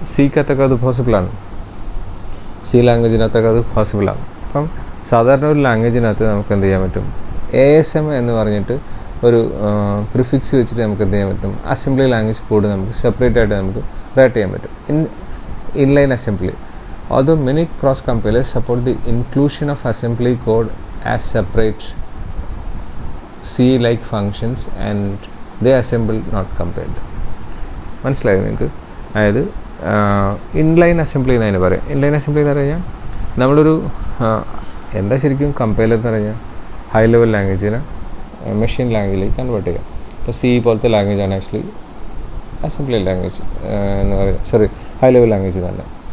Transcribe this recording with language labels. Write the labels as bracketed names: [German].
[Malayalam] സിക്കകത്തൊക്കെ അത് പോസിബിളാണ്, സി ലാംഗ്വേജിനകത്തൊക്കെ അത് പോസിബിളാണ്. അപ്പം സാധാരണ ഒരു ലാംഗ്വേജിനകത്ത് നമുക്ക് എന്ത് ചെയ്യാൻ പറ്റും, ASM എന്ന് പറഞ്ഞിട്ട് ഒരു പ്രിഫിക്സ് വെച്ചിട്ട് നമുക്ക് എന്ത് ചെയ്യാൻ പറ്റും, അസംബ്ലി ലാംഗ്വേജ് കോഡ് നമുക്ക് സെപ്പറേറ്റ് ആയിട്ട് നമുക്ക് റൈറ്റ് ചെയ്യാൻ പറ്റും. Inline assembly. [English] Although many cross compilers support the inclusion of assembly code as separate C-like functions and they assemble not compiled. [Malayalam] മനസ്സിലായോ നിങ്ങൾക്ക്? അതായത് ഇൻലൈൻ അസംബ്ലി എന്നതിന് പറയാം. ഇൻലൈൻ അസംബ്ലി എന്ന് പറഞ്ഞാൽ നമ്മളൊരു എന്താ ശരിക്കും കമ്പൈലർ എന്ന് പറഞ്ഞാൽ ഹൈ ലെവൽ ലാംഗ്വേജിനെ മെഷീൻ ലാംഗ്വേജിലേക്ക് കൺവേർട്ട് ചെയ്യാം. ഇപ്പോൾ C പോലത്തെ ലാംഗ്വേജാണ് ആക്ച്വലി അസംബ്ലി ലാംഗ്വേജ് എന്ന് പറയുക, ഹൈ ലെവൽ ലാംഗ്വേജ് തന്നെ.